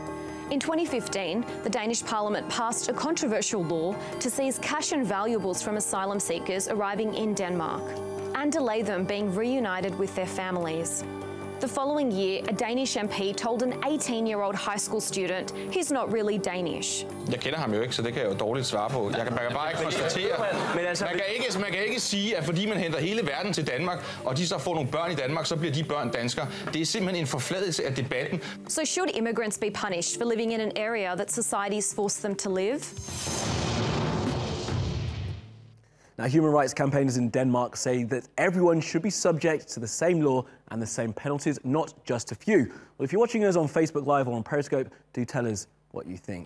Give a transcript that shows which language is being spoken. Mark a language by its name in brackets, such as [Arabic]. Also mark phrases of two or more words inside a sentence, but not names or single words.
[English] In 2015, the Danish parliament passed a controversial law to seize cash and valuables from asylum seekers arriving in Denmark and delay them being reunited with their families. The following year, a Danish MP told an 18-year-old high school student he's not really Danish. [Danish] Jeg kender ham jo ikke, så det kan jeg jo dårligt svare på. Man kan bare ikke konstatere. Man kan ikke sige, at fordi man henter hele verden til Danmark, og de så får nogle børn i Danmark, så bliver de børn danskere. Det er simpelthen en forfladelse af debatten. [English] So should immigrants be punished for living in an area that society's forced them to live? Now, human rights campaigners in Denmark say that everyone should be subject to the same law and the same penalties, not just a few. Well, if you're watching us on Facebook Live or on Periscope, do tell us what you think.